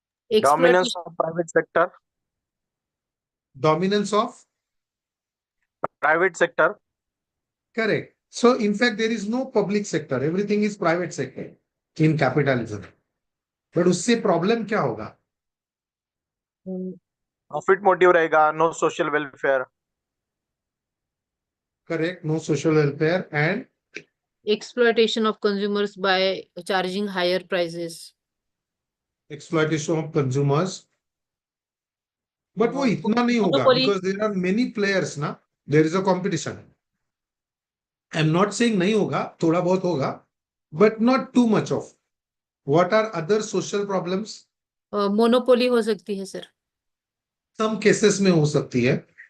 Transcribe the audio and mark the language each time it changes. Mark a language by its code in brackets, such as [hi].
[en] Dominance Exploitation. of private sector. Dominance of? Private sector. Correct. So in fact, there is no public sector. Everything is private sector in capitalism. [hi] But उससे problem क्या होगा? [en] Profit motive [hi] रहेगा. [en] No social welfare. Correct. No social welfare and Exploitation of consumers by charging higher prices. exploitation of consumers. [hi] But वो इतना नहीं होगा [en] Monopoly. because there are many players [hi] ना. [en] There is a competition. I'm not saying [hi] नहीं होगा, थोड़ा बहुत होगा, [en] but not too much of. What are other social problems? [hi] Monopoly हो सकती है सर. [en] Some cases [hi] में हो सकती है.